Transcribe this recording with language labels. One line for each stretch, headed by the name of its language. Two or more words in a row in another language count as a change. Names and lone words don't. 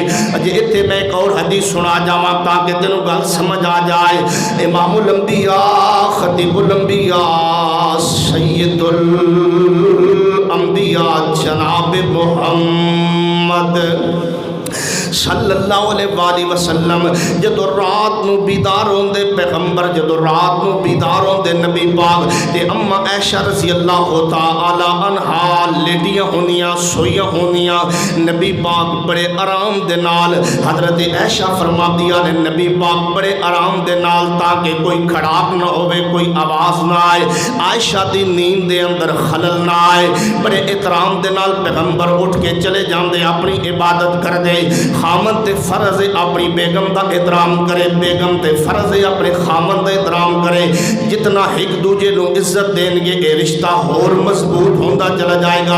Punjabi: اجے اتنے میں ایک اور حدیث سنا جاواں تاکہ تینوں گل سمجھ آ جائے۔ امام الانبیاء خطیب الانبیاء سید الانبیاء جناب محمد صلی اللہ علیہ وآلہ وسلم جدو رات نو بیدار ہوندے پیغمبر، جدو رات نو بیدار ہوندے نبی پاک تے اما عائشہ رضی اللہ تعالی عنہا لیٹیاں ہونیاں، سوئیاں ہونیاں، نبی پاک بڑے آرام دے نال، حضرت عائشہ فرماندیاں نے نبی پاک بڑے آرام دے نال تاکہ کوئی کھڑاک نہ ہوئے، کوئی آواز نہ آئے، عائشہ دی نیند دے اندر خلل نہ آئے، بڑے احترام دے نال پیغمبر اٹھ کے چلے جاندے، اپنی عبادت کر دے۔ خامن تے فرض اپنی بیگم دا احترام کرے، بیگم تے فرض اپنے خامن دا احترام کرے، جتنا ایک دوجے نو عزت دیں گے اے رشتہ اور مضبوط ہوندا چلا جائے گا۔